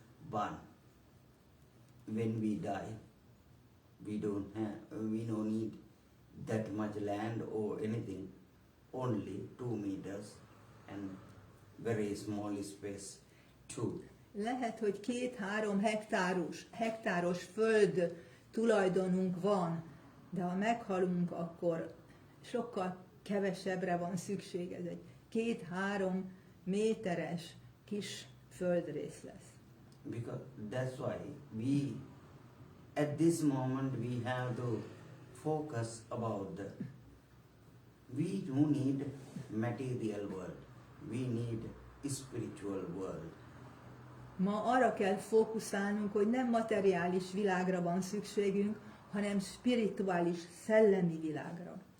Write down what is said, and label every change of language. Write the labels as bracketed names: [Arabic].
[English] But when we die, we don't need that much land or anything. Only 2 meters and very small space too. [Hungarian] Lehet, hogy 2-3 hektáros föld tulajdonunk van, de ha meghalunk, akkor sokkal kevesebbre van szükség. Ez egy 2-3 méteres kis földrész lesz. [English] Because that's why we, at this moment, we have to focus about we don't need material world. We need spiritual world. [Hungarian] Ma arra kell fókuszálnunk, hogy nem materiális világra van szükségünk, hanem spirituális, szellemi világra.